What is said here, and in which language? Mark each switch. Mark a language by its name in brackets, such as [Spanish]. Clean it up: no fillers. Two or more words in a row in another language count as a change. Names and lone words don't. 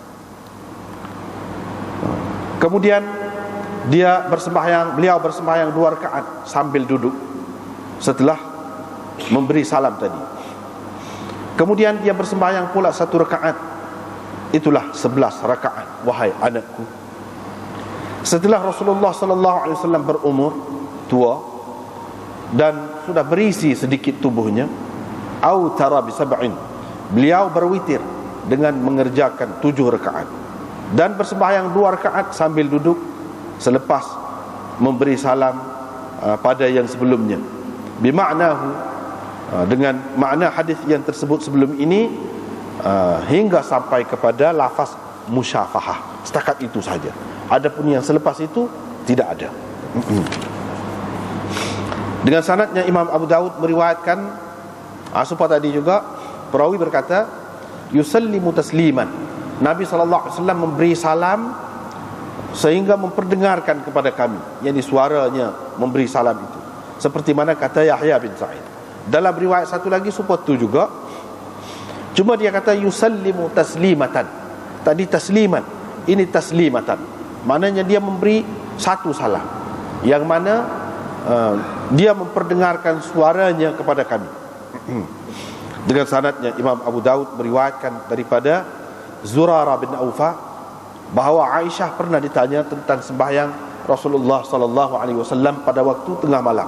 [Malay] Kemudian beliau bersembahyang 2 rakaat sambil duduk setelah memberi salam tadi. Kemudian dia bersembahyang pula 1 rakaat. Itulah 11 rakaat, wahai anakku. Setelah Rasulullah SAW berumur tua dan sudah berisi sedikit tubuhnya, [Arabic] أوتر بسبع, [Malay] beliau berwitir dengan mengerjakan 7 rakaat dan bersembahyang 2 rakaat sambil duduk selepas memberi salam pada yang sebelumnya. Bimaknahu, dengan makna hadis yang tersebut sebelum ini, hingga sampai kepada lafaz musyafahah. Setakat itu saja. Adapun yang selepas itu tidak ada. Dengan sanadnya Imam Abu Daud meriwayatkan supaya tadi juga perawi berkata, [Arabic] يسلم تسليما, [Malay] Nabi SAW memberi salam sehingga memperdengarkan kepada kami, yakni suaranya memberi salam itu, seperti mana kata Yahya bin Sa'id. Dalam riwayat satu lagi seperti itu juga, cuma dia kata [Arabic] يسلم تسليمة. [Malay] Tadi tasliman, ini taslimatan, maknanya dia memberi satu salam, yang mana dia memperdengarkan suaranya kepada kami. Dengan sanadnya Imam Abu Daud meriwayatkan daripada Zurarah bin Awfa bahawa Aisyah pernah ditanya tentang sembahyang Rasulullah SAW pada waktu tengah malam.